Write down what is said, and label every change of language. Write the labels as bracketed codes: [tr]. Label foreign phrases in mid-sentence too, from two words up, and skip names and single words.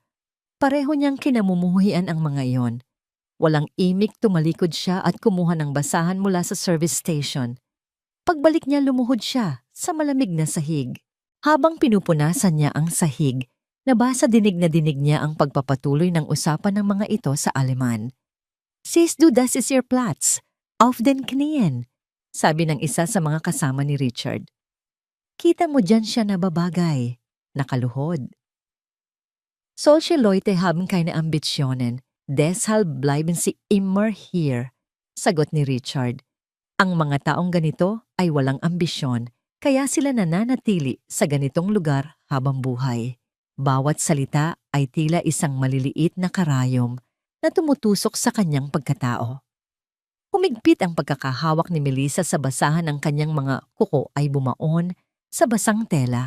[tl] Pareho niyang kinamumuhian ang mga iyon. Walang imik, tumalikod siya at kumuha ng basahan mula sa [en] service station. [tl] Pagbalik niya, lumuhod siya sa malamig na sahig. Habang pinupunasan niya ang sahig, nabasa dinig na dinig niya ang pagpapatuloy ng usapan ng mga ito sa Aleman. [de] "Sis, du, das ist ihr Platz. Auf den Knien," [tl] sabi ng isa sa mga kasama ni Richard. Kita mo dyan siya nababagay, nakaluhod. [de] Solche Leute haben keine Ambitionen, deshalb bleiben sie immer hier, [tl] sagot ni Richard. Ang mga taong ganito ay walang ambisyon, kaya sila nananatili sa ganitong lugar habang buhay. Bawat salita ay tila isang maliliit na karayom na tumutusok sa kanyang pagkatao. Humigpit ang pagkakahawak ni Melissa sa basahan, ng kanyang mga kuko ay bumaon sa basang tela.